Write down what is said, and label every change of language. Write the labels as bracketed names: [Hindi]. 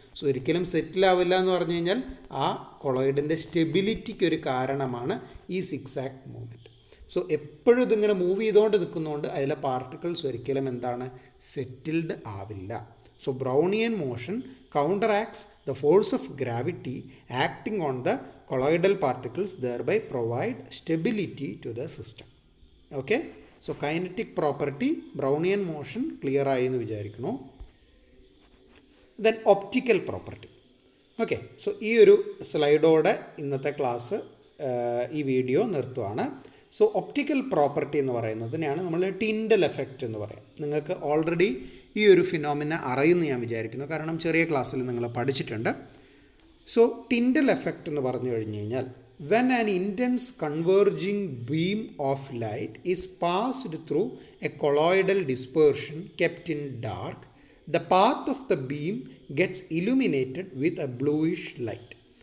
[Malayalam] So ഒരിക്കലും സെറ്റിലാവില്ല എന്ന് പറഞ്ഞു കഴിഞ്ഞാൽ ആ കൊളോയിഡിൻ്റെ സ്റ്റെബിലിറ്റിക്ക് ഒരു കാരണമാണ് ഈ സിക്സാക് മൂവ്മെൻറ്റ്. സോ എപ്പോഴും ഇതിങ്ങനെ മൂവ് ചെയ്തുകൊണ്ട് നിൽക്കുന്നതുകൊണ്ട് അതിലെ പാർട്ടിക്കിൾസ് ഒരിക്കലും എന്താണ് സെറ്റിൽഡ് ആവില്ല. [English] So Brownian motion counteracts the force of gravity acting on the colloidal particles, thereby provide stability to the system. Okay, so kinetic property Brownian motion clear [Malayalam] ആയി എന്ന് വിചാരിക്കുന്നു. [English] Then optical property. [Malayalam] Okay, so ഈ ഒരു സ്ലൈഡോടെ ഇന്നത്തെ class ഈ video നിർത്തുവാണ്. So optical property എന്ന് പറയുന്നതിനെയാണ് നമ്മൾ Tyndall effect എന്ന് പറയാം. നിങ്ങൾക്ക് ഓൾറെഡി ഈ ഒരു ഫിനോമിന അറിയുമെന്ന് ഞാൻ വിചാരിക്കുന്നു, കാരണം ചെറിയ ക്ലാസ്സിൽ നിങ്ങൾ പഠിച്ചിട്ടുണ്ട്. സോ ടിൻഡൽ എഫക്റ്റ് എന്ന് പറഞ്ഞു കഴിഞ്ഞ് കഴിഞ്ഞാൽ, [English] when an intense converging beam of light is passed through a colloidal dispersion kept in dark, the path of the beam gets illuminated with a bluish light.